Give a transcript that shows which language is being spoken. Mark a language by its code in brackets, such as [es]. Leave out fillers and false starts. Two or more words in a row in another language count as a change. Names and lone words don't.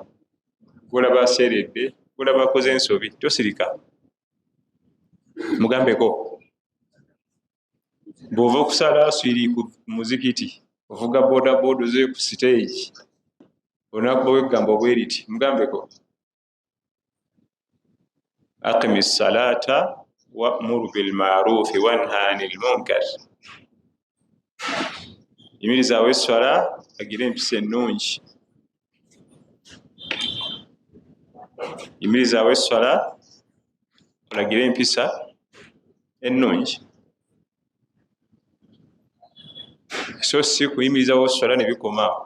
[lg] Golaba aseeredde, golaba akoze ensobi, tosirika, mugambeko. Bw'ova okusala aswiri ku muzikiti, ovuga bodaboda oze ku stage, onakuba weggamba obweriti, mugambeko. [ar] أقم الصلاة وأمر بالمعروف وانه عن المنكر. [lg] Yimirizaawo esswala, agira empisa ennungi. Yimirizaawo esswala, olagira empisa ennungi. So si kuyimirizaawo esswala ne bikoma.